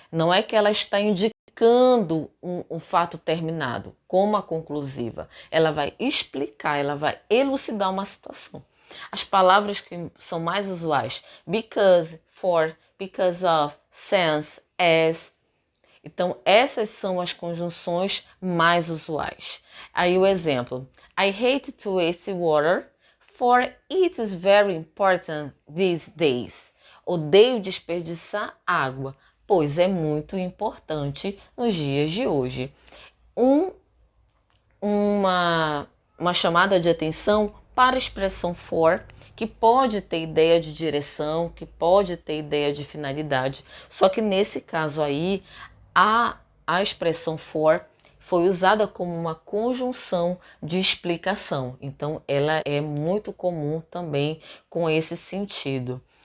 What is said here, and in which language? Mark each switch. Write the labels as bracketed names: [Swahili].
[Portuguese] Não é que ela está indicando um fato terminado, como a conclusiva. Ela vai explicar, ela vai elucidar uma situação. As palavras que são mais usuais, because, for, because of, since, as. Então, essas são as conjunções mais usuais. Aí o exemplo, [English] I hate to waste water, for it is very important these days. [Portuguese] Odeio desperdiçar água, pois é muito importante nos dias de hoje. Uma chamada de atenção para a expressão for, que pode ter ideia de direção, que pode ter ideia de finalidade, só que nesse caso aí, a expressão for foi usada como uma conjunção de explicação, então ela é muito comum também com esse sentido.